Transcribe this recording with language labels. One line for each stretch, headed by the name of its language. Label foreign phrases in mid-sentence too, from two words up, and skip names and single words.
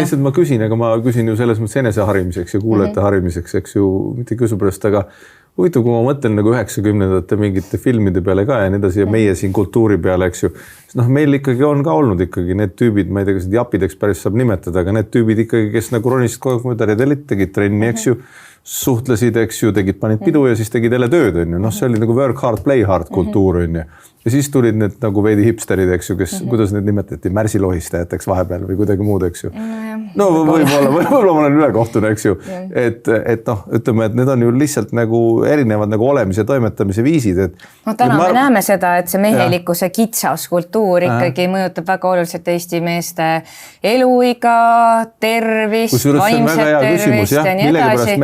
Estonian: Lihtsalt ma küsin, aga ma küsin ju selles mõttes enese-harimiseks ja kuulajate harimiseks, eks ju, mitte küsu pärast, aga huvitav, kui ma mõtlen nagu 90-ndate mingite filmide peale ka ja nii edasi ja meie siin kultuuri peale, eks ju, meil ikkagi on ka olnud ikkagi need tüübid, ma ei tea, kas japideks päris saab nimetada, aga need tüübid ikkagi, kes nagu ronisid kogu aeg mööda redelit, tegid trenni, eks ju, suhtlesid, eks ju, panid pidu ja siis tegid jälle tööd, on ju. See oli nagu
English: work hard, play hard
Estonian: kultuur, on ju. Ja siis tulid need nagu veidi hipsterid, eks ju, kes, kuidas need nimetati, märsilohistajateks vahepeal või kuidagi muud, eks ju. No võib-olla ma olen ülekohtune, eks ju. Et ütleme, et need on ju lihtsalt nagu erinevad nagu olemise ja toimetamise viisid. Täna me näeme seda, et see mehelikkuse kitsas kultuur ikkagi mõjutab väga oluliselt Eesti meeste eluiga, tervist, vaimset tervist ja nii edasi.